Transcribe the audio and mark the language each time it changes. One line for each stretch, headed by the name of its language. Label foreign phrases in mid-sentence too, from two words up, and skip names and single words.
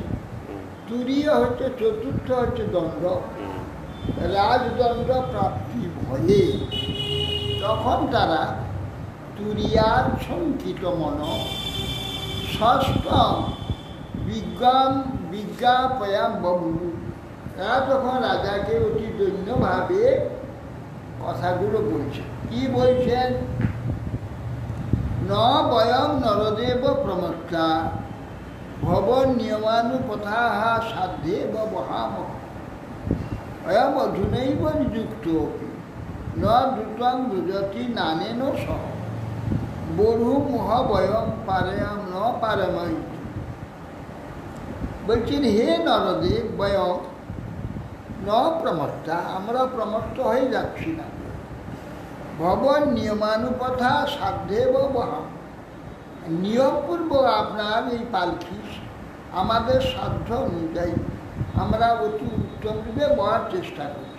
Bangla: তুরীয় হচ্ছে চতুর্থ, হচ্ছে দণ্ড, রাজদণ্ড প্রাপ্তি ভয়ে তখন তারা
Sanskrit: তুরীয়াচ্ছন্কিত মন ষষ্ঠম বিজ্ঞাপয়াম বভু,
Bangla: তারা তখন রাজাকে অতি দৈন্যভাবে কথাগুলো বলছে। কি বলছেন?
Sanskrit: ন বয়ম নরদেব প্রমত্তা ভবন নিয়মানুপথা সাধ্যেব বহাম, অয়ম অধুনৈব নিযুক্ত ন দ্রুতং ব্রজতি নানেন সহ বরু মোহ বয়ম পারেয়াম ন পারেময়।
Bangla: বলছেন,
Sanskrit: হে নরদেব, বয়ম ন প্রমত্তা,
Bangla: আমরা প্রমত্ত হয়ে যাচ্ছি না।
Sanskrit: ভবন নিয়মানুপথা সাধ্যেব বহাম,
Bangla: নিয়মপূর্বক আপনার এই পালকি আমাদের সাধ্য অনুযায়ী আমরা অতি উত্তম রূপে বহার চেষ্টা করছি।